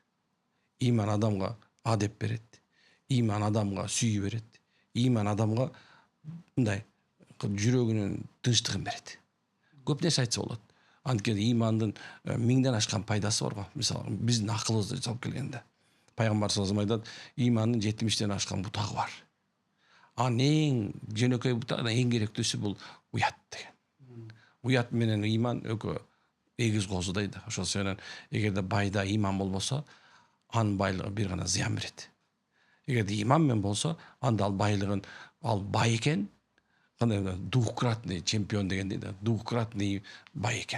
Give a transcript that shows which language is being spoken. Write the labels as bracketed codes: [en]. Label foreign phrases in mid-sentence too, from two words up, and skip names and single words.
[ky] Иман адамга адеп берет. Иман адамга сүйүү берет. Иман адамга мындай жүрөгүнүн тынчтыгын берет. Көп нерсе айтса болот. Анткени имандын миңден ашкан пайдасы бар го. Мисалы, биздин акылыбызды алып келгенде. Пайгамбар [ar] صلى الله عليه وسلم [ky] айтат, имандын 70тен ашкан бутагы бар. Анын эң жөнөкөй бутагы, эң керектүүсү бул уят деген. Уят менен иман экөө эгиз козудай да. Ошол себептен эгерде байда иман болбосо, анын байлыгы бир гана зыян берет. Эгерде иман менен болсо, анда ал байлыгын ал бай экен, кандай [ru] двукратный чемпион [ky] деген дейт да, двукратный бай экен.